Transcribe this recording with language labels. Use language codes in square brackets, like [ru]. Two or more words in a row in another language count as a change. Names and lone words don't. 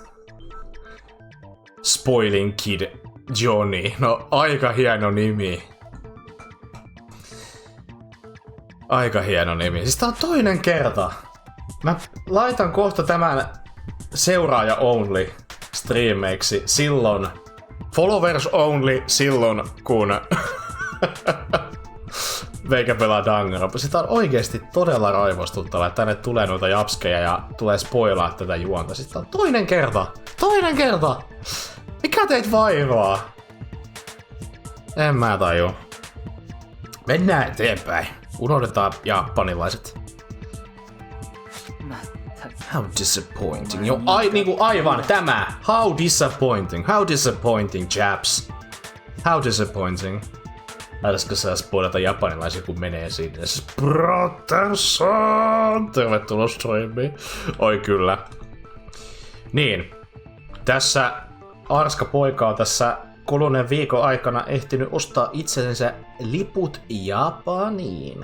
[en] Spoiling Kid Johnny. [fi] No aika hieno nimi. Siis tää on toinen kerta. Mä laitan kohta tämän seuraaja only striimeiksi silloin. [en] Followers only [fi] silloin kun meikä pelaa Danganronpa. Sitä on oikeesti todella raivostuttavaa, että tänne tulee noita japskeja ja tulee spoilaa tätä juonta. Sitten on toinen kerta! Mikä teit vaivaa? En mä tajua. Mennään eteenpäin. Unohdetaan japanilaiset. [en] How disappointing. [fi] Jo, aivan tämä. [en] How disappointing, chaps. How disappointing. [fi] Äläskö sä spoilata japanilaisia, kun menee sinne? Brotherson! Tervetuloa striimiin. Oi kyllä. Niin. Tässä Arska poika on tässä kuluneen viikon aikana ehtinyt ostaa itsellensä liput Japaniin.